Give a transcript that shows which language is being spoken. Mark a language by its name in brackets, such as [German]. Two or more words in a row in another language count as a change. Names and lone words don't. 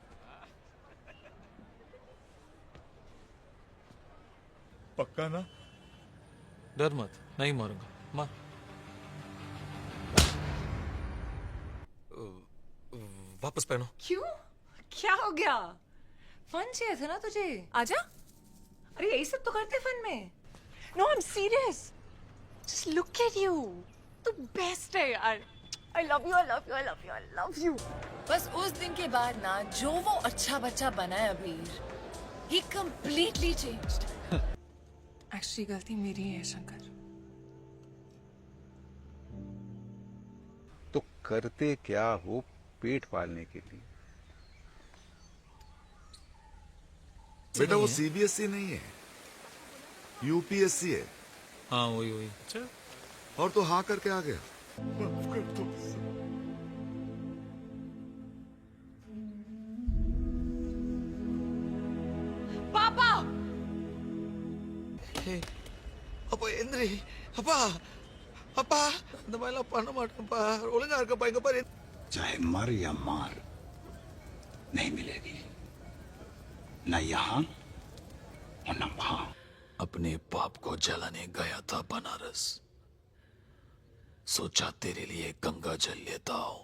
[Hindi] पक्का ना? डर मत, नहीं मरूंगा। मां वापस पहनो। क्यों? क्या हो गया? फन चाहिए था ना तुझे? आजा। अरे यही सब तो करते फन में। [English] No I am serious. Just look at you. [Hindi] तू बेस्ट है यार। [English] I love you, I love you, I love you, I love you. [Hindi] बस उस दिन के बाद ना जो वो अच्छा बच्चा बना है अबीर, [English] he completely changed. [Hindi] एक्चुअली गलती मेरी है शंकर। तो करते क्या हो पेट पालने के लिए? बेटा वो सीबीएसई नहीं है, यूपीएससी है। हाँ वही वही। अच्छा, और तो हाँ करके आ गया। माफ कर दो सर। पापा! apa Indri apa apa namanya apa nama apa oleh nggak kepain kepain चाहे मर या मार नहीं मिलेगी, न यहाँ और न वहां। अपने बाप को जलाने गया था बनारस, सोचा तेरे लिए गंगा जल लेता हूं।